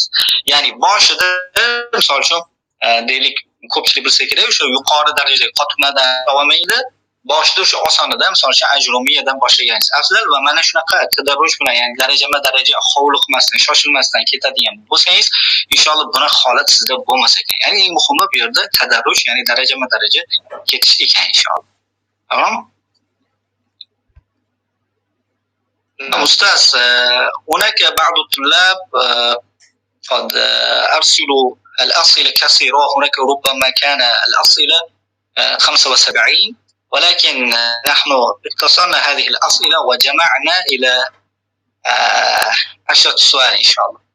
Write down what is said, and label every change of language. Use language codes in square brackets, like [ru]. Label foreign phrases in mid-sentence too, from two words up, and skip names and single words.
[uz] Ya'ni boshida misol uchun deylik, ko'pchilik bilsa kerak, o'sha yuqori darajadagi qotiblardan olmaydi, boshida o'sha osonidan, misol uchun ajrumiyadan boshlagansiz afzal va mana shunaqa tadarruj bilan, ya'ni darajama-daraja hovliqmasdan, shoshilmasdan ketadigan bo'lsangiz, inshaalloh bunaqa holat sizda bo'lmas ekan. Ya'ni eng muhimi bu yerda tadarruj, ya'ni darajama-daraja ketish ekan inshaalloh. Tamam? [ar] أستاذ هناك بعض الطلاب قد أرسلوا الأسئلة كثيرة. هناك ربما كان الأسئلة 75 ولكن نحن اختصرنا هذه الأسئلة وجمعنا إلى 10 سؤال إن شاء الله.